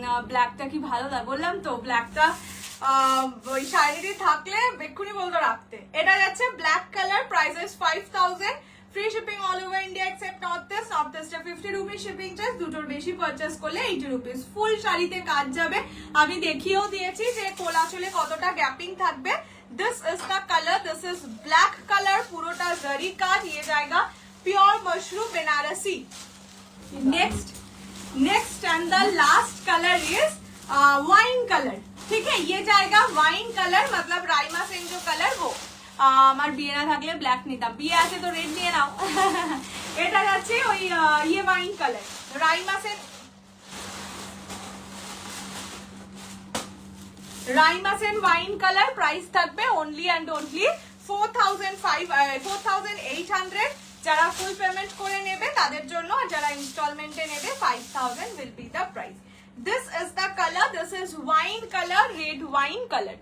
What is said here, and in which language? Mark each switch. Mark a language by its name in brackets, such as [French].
[Bangla] ব্ল্যাকটা কি ভালো লাগে বললাম তো, ব্ল্যাকটা ওই শাড়িটি থাকলে বেক্ষুনি বলতো রাখতে। এটা যাচ্ছে [English] Black colour, price is 5000, free shipping all over India except north east. [Bangla] North ইস্টে 50 রুপিস শিপিং চার্জ, দুটোর বেশি পারচেস করলে 80 রুপিস। ফুল শাড়িতে কাজ যাবে, আমি দেখিয়েও দিয়েছি যে কোলাচলে কতটা গ্যাপিং থাকবে। [English] this is the colour, this is black colour, [Bangla] পুরোটা জরি কাজ। [Hindi] ये जाएगा pure mushroom Banarasi. [English] next and the last colour is wine colour, [Hindi] ठीक है। ये जाएगा वाइन कलर, मतलब राइमा सिंह जो कलर वो। [Bangla] আমার বিয়ে না থাকলে ব্ল্যাক নিতাম, বিয়ে আছে তো রেড নিয়ে নাও। এটা যাচ্ছে ওই ইয়ে wine colour, Raima Sen wine colour. Price থাকবে অনলি অ্যান্ড অনলি 4800। যারা ফুল পেমেন্ট করে নেবে তাদের জন্য, আর যারা ইনস্টলমেন্টে নেবে [English] 5000 will be the price. This is the color, this is wine color, red wine color।